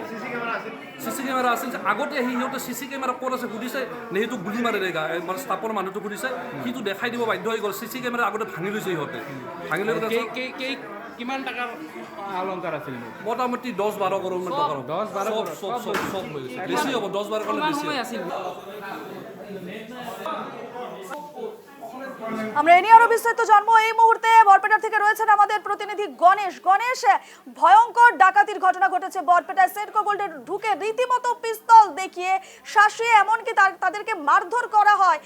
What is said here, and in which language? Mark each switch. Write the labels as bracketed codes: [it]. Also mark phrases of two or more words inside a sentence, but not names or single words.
[as] চিচি কেমেৰা আছিল, আগতে আহি সিহঁতে চিচি কেমেৰা ক'ত আছে সুধিছে, নে সেইটো [hi] गोली मारे देगा, [as] মানে ষ্টাফৰ মানুহটো সুধিছে, সিটো দেখাই দিব বাধ্য হৈ গ'ল। চিচি কেমেৰা আগতে ভাঙি লৈছে সিহঁতে, ভাঙি লৈ কিমান টাকাৰ অলংকাৰ আছিল? মোটামুটি 10-12 কৰোৰ মান টকাৰ চব লৈ গৈছে। বেছি হ'ব, 10-12 কৰোৰ বেছি আছিল। [bn] আমরা এ নিয়ে আরো বিস্তারিত জানবো। এই মুহূর্তে বরপেটা থেকে রয়েছেন আমাদের প্রতিনিধি গণেশ। ভয়ঙ্কর ডাকাতির ঘটনা ঘটেছে বরপেটায়। সেনকো গোল্ডে ঢুকে রীতিমতো পিস্তল দেখিয়ে শাসিয়ে এমনকি তাদেরকে মারধর করা হয়।